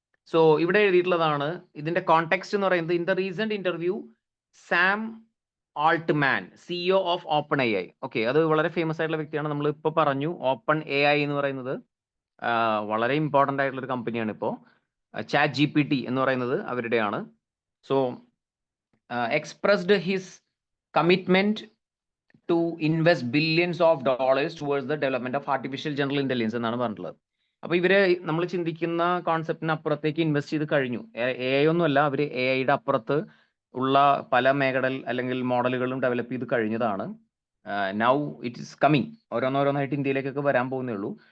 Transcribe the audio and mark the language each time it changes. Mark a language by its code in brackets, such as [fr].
[ml] So ഇവിടെ എഴുതിയിട്ടുള്ളതാണ് ഇതിന്റെ context എന്ന് പറയുന്നത്. [en] In the recent interview Sam Altman, CEO of open AI. [ml] Okay, അത് വളരെ ഫേമസ് ആയിട്ടുള്ള വ്യക്തിയാണ്. നമ്മൾ ഇപ്പോൾ പറഞ്ഞു ഓപ്പൺ AI എന്ന് പറയുന്നത് വളരെ ഇമ്പോർട്ടൻ്റ് ആയിട്ടുള്ള ഒരു കമ്പനിയാണ്. ഇപ്പോൾ ചാറ്റ് GPT എന്ന് പറയുന്നത് അവരുടെയാണ്. [en] so expressed his commitment to invest billions of dollars towards the development of artificial general intelligence [ml] എന്നാണ് പറഞ്ഞിട്ടുള്ളത്. അപ്പൊ ഇവര് നമ്മൾ ചിന്തിക്കുന്ന കോൺസെപ്റ്റിന് അപ്പുറത്തേക്ക് ഇൻവെസ്റ്റ് ചെയ്ത് കഴിഞ്ഞു. AI ഒന്നുമല്ല, അവര് AI-യുടെ അപ്പുറത്ത് ഉള്ള പല മേഖല അല്ലെങ്കിൽ മോഡലുകളും ഡെവലപ്പ് ചെയ്ത് കഴിഞ്ഞതാണ്. [en] Now it is coming. [ml] ഓരോന്നോരോന്നായിട്ട് ഇന്ത്യയിലേക്കൊക്കെ വരാൻ പോകുന്നേ ഉള്ളൂ.